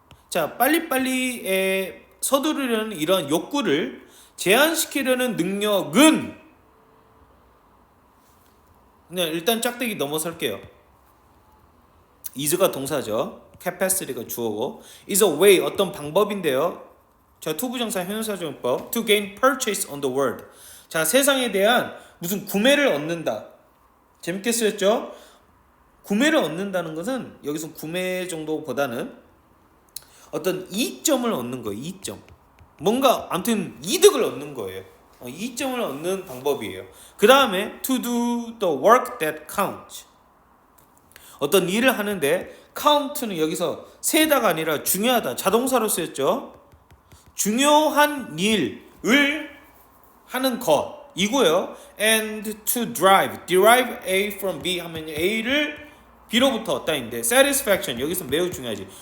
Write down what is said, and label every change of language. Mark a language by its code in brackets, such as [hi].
[ko] 자, 빨리빨리에 서두르려는 이런 욕구를 제한시키려는 능력은 그냥 일단 짝대기 넘어설게요. is가 동사죠. capacity가 주어고 [en] is a way [ko] 어떤 방법인데요. 자, 투부정사 형용사정법 [en] to gain purchase on the world. [ko] 자, 세상에 대한 무슨 구매를 얻는다. 재밌게 쓰였죠? 구매를 얻는다는 것은 여기서 구매 정도보다는 어떤 이점을 얻는 거예요. 이점. 뭔가 아무튼 이득을 얻는 거예요. 이점을 얻는 방법이에요. [en] 그 다음에 to do the work that counts. [ko] 어떤 일을 하는데 count는 여기서 세다가 아니라 중요하다. 자동사로 쓰였죠. 중요한 일을 하는 것 이고요. [en] and to derive A from B [ko] 하면 A를 B로부터 얻다인데 satisfaction 여기서 매우 중요하지.